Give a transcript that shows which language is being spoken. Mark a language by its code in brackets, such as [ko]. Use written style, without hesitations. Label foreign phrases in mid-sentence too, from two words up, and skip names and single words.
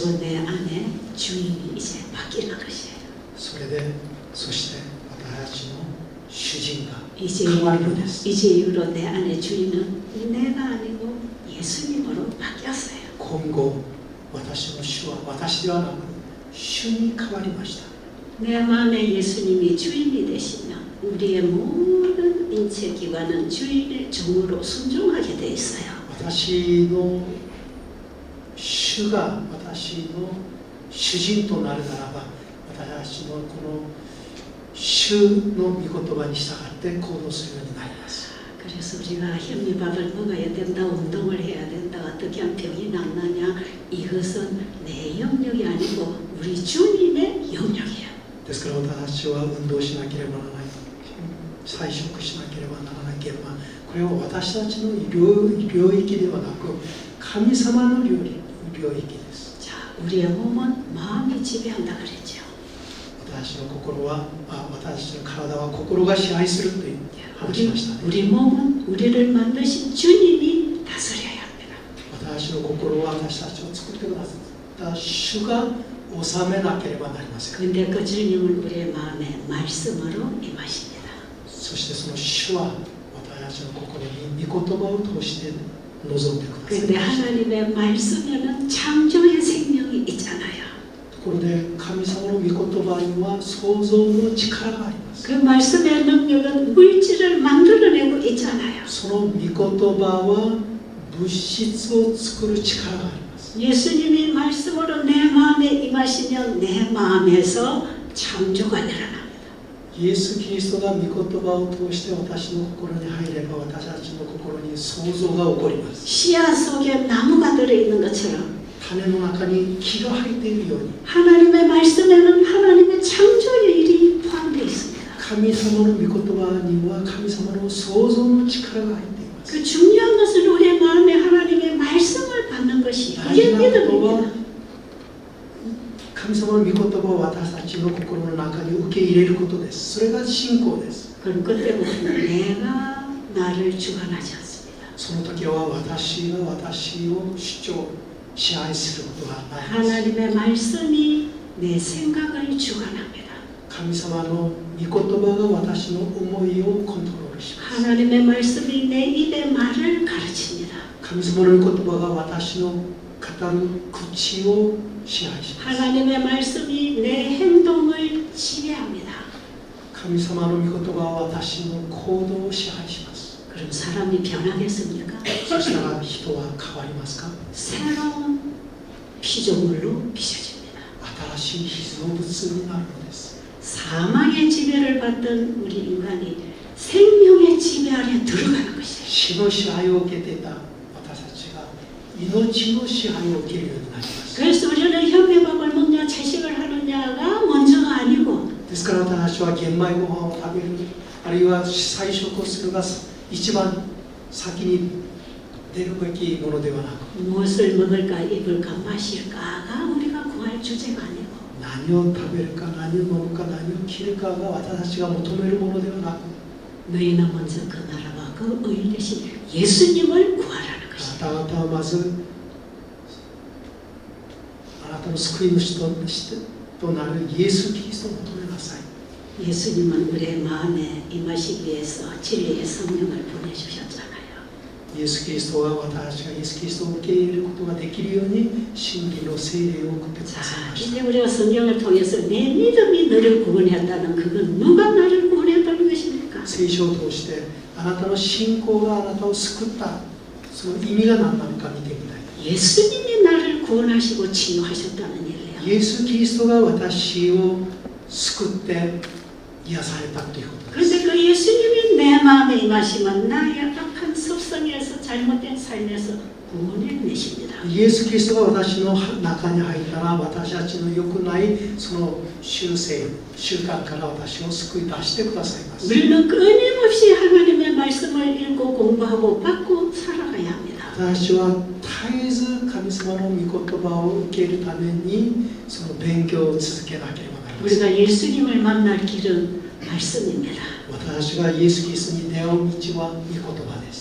[ko] 그리고 내 안에 주인이 이제 바뀌는 것이에요. [ja] そして私たちの主人が [ko] 이제 [ja] 変わるのです。 [ko] 이후로 내 안에 주인은 내가 아니고 예수님으로 바뀌었어요. [ja] 今後私の主は私ではなく主に変わりました。 [ko] 내 마음에 예수님이 주인이 되시면 우리의 모든 인체 기관은 주인의 종으로 순종하게 돼 있어요. [ja] 私の主が私の主人となるならば私のこの主の御言葉に従って行動するようになります。 [ko] 그래서 우리가 현미밥을 먹어야 된다, 운동을 해야 된다, 어떻게 하면 병이 낫느냐, 이것은 내 영역이 아니고 우리 주님의 영역이에요. [ja] ですから私は運動しなければならない、菜食しなければならなければ、これは私たちの領域ではなく神様の領域です。 [ko] 자, 우리의 몸은 마음이 지배한다 그랬죠. [ja] 私の体は心が支配するという話しましたね。 [ko] 우리 몸은 우리를 만드신 주님이 다스려야 합니다. [ja] 私の心は私たちを作ってくださった主が治めなければなりません。 [ko] 근데 그 주님은 우리의 마음에 말씀으로 임하십니다. [ja] そしてその主は私たちの心に御言葉を通して望んでください [ko] 근데 [ja] ました。 [ko] 하나님의 말씀에는 창조의 생명이 있잖아요. [ja] ところで神様の御言葉には創造の力があります。 [ko] 그 말씀의 능력은 물질을 만들어내고 있잖아요. [ja] その御言葉は物質を作る力があります。 [ko] 예수님이 말씀으로 내 마음에 임하시면 내 마음에서 창조가 일어납니다. [ja] イエス・キリストが御言葉を通して私の心に入れば私たちの心に創造が起こります。 [ko] 씨앗 속에 나무가 들어있는 것처럼 [ja] 種の中に木が入っているように [ko] 하나님의 말씀에는 하나님의 창조의 일이 포함되어 있습니다. [ja] 神様の御言葉には神様の創造の力が入っています。 [ko] 그 중요한 것은 우리의 마음에 하나님의 말씀을 받는 것이 이게 [ja] 大事なことは [ko] 믿음입니다. [ja] 神様の御言葉を私たちの心の中に受け入れることです。それが信仰です。 [ko] 그럼 그때부터는 내가 나를 주관하지 않습니다. [ja] その時は私が私を主張支配することがないです。 [ko] 하나님의 말씀이 내 생각을 주관합니다. [ja] 神様の御言葉が私の思いをコントロールします。 [ko] 하나님의 말씀이 내 입의 말을 가르칩니다. [ja] 神様の御言葉が私の語る口を支配します。 [ko] 하나님의 말씀이 내 행동을 지배합니다. [ja] 神様の御言葉は私の行動を支配します。 [ko] 그럼 사람이 변하겠습니까? [ja] そしたら人は変わりますか？ [ko] 새로운 피조물로 빚어집니다. [ja] 新しい被造物になるのです。 [ko] 사망의 지배를 받던 우리 인간이 생명의 지배 아래 들어가는 것이에요. [ja] 死の支配を受けていた私たちが命の支配を受けるようになります。 [ko] 그래서 우리는 현미밥을 먹냐 채식을 하느냐가 먼저가 아니고 [ja] ですから私たちは玄米ご飯を食べる、あるいは菜食をするが一番先に出るべきものではなく、 [ko] 무엇을 먹을까 입을까 마실까가 우리가 구할 주제가 아니고 [ja] 何を食べるか何を飲むか何を着るかが私たちが求めるものではなく、 [ko] 너희는 먼저 그 나라와 그 의인 되신 예수님을 구하라는 [ja] あ [ko] 것이다. [ja] なた方はまずあなたの救い主となるイエス・キリストを求めなさい。 [ko] 예수님은 우리의 마음에 임하시기 위해서 진리의 성령을 보내주셨잖아요. [ja] イエス・キリストは私たちがイエス・キリストを受け入れることができるように真理の聖霊を送ってください [ko] 자, [ja] ました。 [ko] 이제 우리가 성경을 통해서 내 믿음이 너를 구원했다는 그건 누가 나를 구원했다는 것입니까? [ja] 聖書を通してあなたの信仰があなたを救ったその意味が何なのか見てみたい。 [ko] 예수님이 나를 구원하시고 치유하셨다는 얘기예요. [ja] イエス・キリストが私を救って癒されたということです。 [ko] 그런데 그 예수님이 내 마음에 임하시면 나의 악한 습성에서 잘못된 삶에서 구원해 내십니다. [ja] イエス・キリストが私の中に入ったら私たちの良くないその習慣から私を救い出してくださいます。 [ko] 우리는 끊임없이 하나님의 말씀을 읽고 공부하고 받고 살아가야 합니다. [ja] 私は絶えず神様の御言葉を受けるためにその勉強を続けなければなりません。 [ko] 우리가 예수님을 만날 길은 말씀입니다. [ja] 私がイエス・キリストに出会う道は御言葉です。